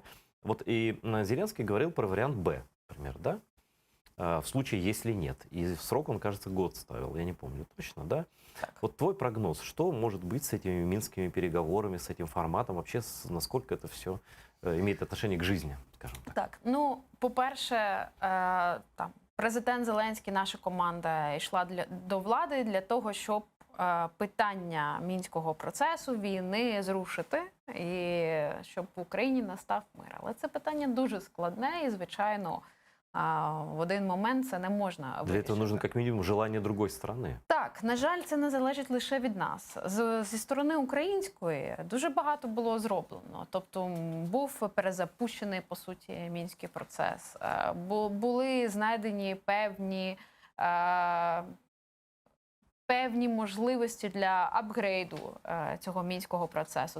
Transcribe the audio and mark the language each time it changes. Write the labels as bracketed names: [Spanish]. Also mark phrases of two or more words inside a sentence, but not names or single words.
[Russian] Вот и Зеленский говорил про вариант Б, например, да? В случае, если нет. И срок он, кажется, год ставил, я не помню точно, да? Так. Вот твой прогноз, что может быть с этими минскими переговорами, с этим форматом, вообще насколько это все имеет отношение к жизни, скажем так? [Ukrainian] Так, ну, по-перше, там, президент Зеленський, наша команда йшла до влади для того, щоб питання мінського процесу, війни зрушити, і щоб в Україні настав мир. Але це питання дуже складне і, звичайно, в один момент це не можна вирішити. [Russian] Для этого нужно, как минимум, желание другой стороны. [Ukrainian] Так, на жаль, це не залежить лише від нас. Зі сторони української дуже багато було зроблено. Тобто був перезапущений, по суті, мінський процес. Були знайдені певні можливості для апгрейду цього мінського процесу.